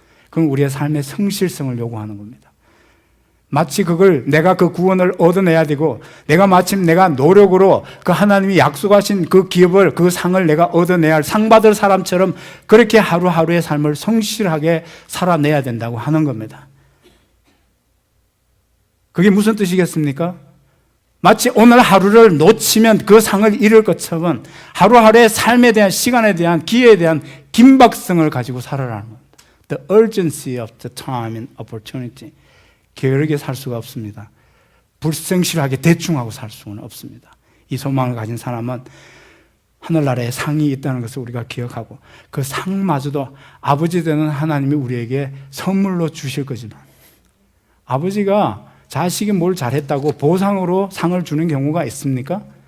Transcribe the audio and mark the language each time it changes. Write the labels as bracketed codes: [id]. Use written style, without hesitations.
[ko] 그건 우리의 삶의 성실성을 요구하는 겁니다. 마치 내가 그 구원을 얻어내야 되고, 내가 노력으로 그 하나님이 약속하신 그 기업을, 그 상을 내가 얻어내야 할 상 받을 사람처럼 그렇게 하루하루의 삶을 성실하게 살아내야 된다고 하는 겁니다. 그게 무슨 뜻이겠습니까? 마치 오늘 하루를 놓치면 그 상을 잃을 것처럼 하루하루의 삶에 대한, 시간에 대한, 기회에 대한 긴박성을 가지고 살아라는 겁니다. [en] The urgency of the time and opportunity. [ko] 게으르게 살 수가 없습니다. 불성실하게 대충하고 살 수는 없습니다. 이 소망을 가진 사람은 하늘나라에 상이 있다는 것을 우리가 기억하고 그 상마저도 아버지 되는 하나님이 우리에게 선물로 주실 거지만, 아버지가 자식이 뭘 잘했다고 보상으로 상을 주는 경우가 있습니까?